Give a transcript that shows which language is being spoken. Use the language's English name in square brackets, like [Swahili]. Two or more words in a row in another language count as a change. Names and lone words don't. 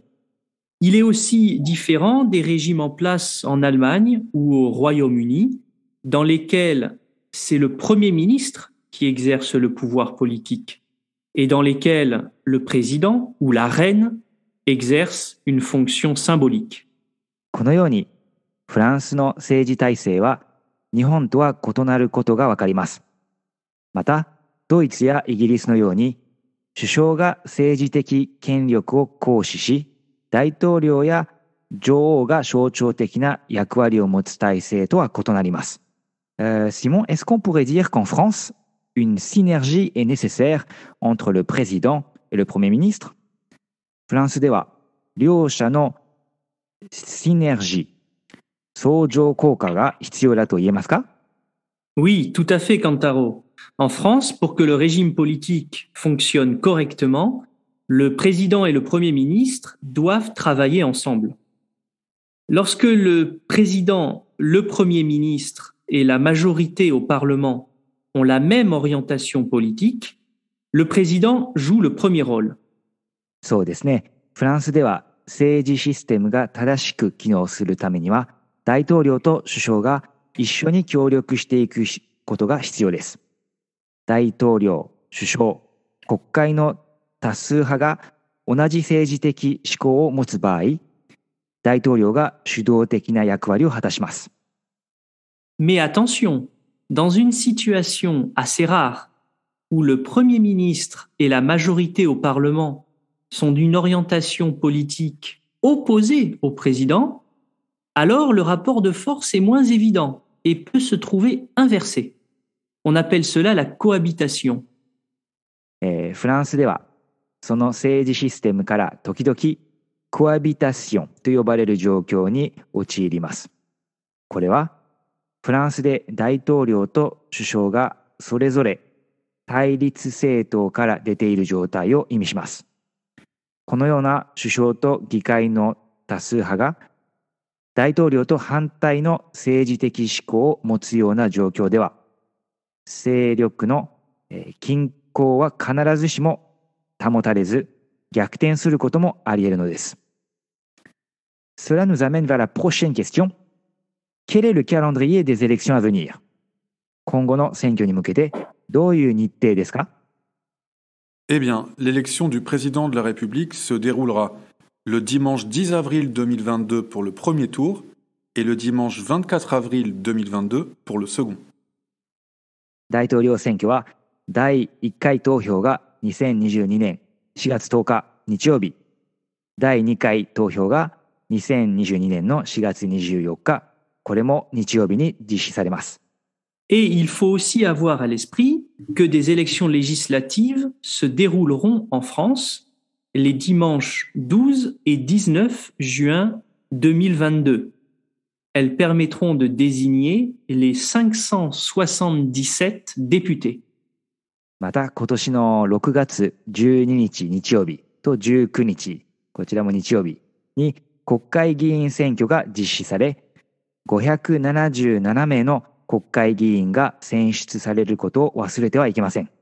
[French] Il est aussi différent des régimes en place en Allemagne ou au Royaume-Uni, dans lesquels c'est le Premier ministre qui exerce le pouvoir politique et dans lesquelles le président ou la reine exerce une fonction symbolique. [Japanese] このようにフランスの政治体制は日本とは異なることがわかります。また、ドイツやイギリスのように首相が政治的権力を行使し、大統領や女王が象徴的な役割を持つ体制とは異なります。 [French] Simon, est-ce qu'on pourrait dire qu'en France, une synergie est nécessaire entre le président et le premier ministre? [Japanese] フランスでは両者のシナジー、相乗効果が必要だと言えますか？ [French] Oui, tout à fait, Kantaro. En France, pour que le régime politique fonctionne correctement, le président et le premier ministre doivent travailler ensemble. Lorsque le président, le premier ministre et la majorité au Parlement ont la même orientation politique, le président joue le premier rôle. [Japanese] そうですね。フランスでは政治システムが正しく機能するためには、大統領と首相が一緒に協力していくことが必要です。大統領、首相、国会の多数派が同じ政治的思考を持つ場合、大統領が主導的な役割を果たします。 [French] Mais attention, dans une situation assez rare où le Premier ministre et la majorité au Parlement sont d'une orientation politique opposée au président, alors le rapport de force est moins évident et peut se trouver inversé. On appelle cela la cohabitation. [Japanese] フランスではその政治システムから時々コアビタションと呼ばれる状況に陥ります。これはフランスで大統領と首相がそれぞれ対立政党から出ている状態を意味します。このような首相と議会の多数派が大統領と反対の政治的思考を持つような状況では、勢力の均衡は必ずしも保たれず、逆転することもあり得るのです。 [French] Cela nous amène vers la prochaine question. Quel est le calendrier des élections à venir? [Japanese] 今後の選挙に向けてどういう日程ですか？ [French] Eh bien, l'élection du président de la République se déroulera le dimanche 10 avril 2022 pour le premier tour et le dimanche 24 avril 2022 pour le second. [Japanese] 大統領選挙は第1回投票が2022年4月10日日曜日、第2回投票が2022年の4月24日、これも日曜日に実施されます。 [French] Et il faut aussi avoir à l'esprit que des élections législatives se dérouleront en France les dimanches 12 et 19 juin 2022. Elles permettront de désigner les 577 députés. [Japanese] また今年の6月12日日曜日と19日、こちらも日曜日に国会議員選挙が実施され、577名の国会議員が選出されることを忘れてはいけません。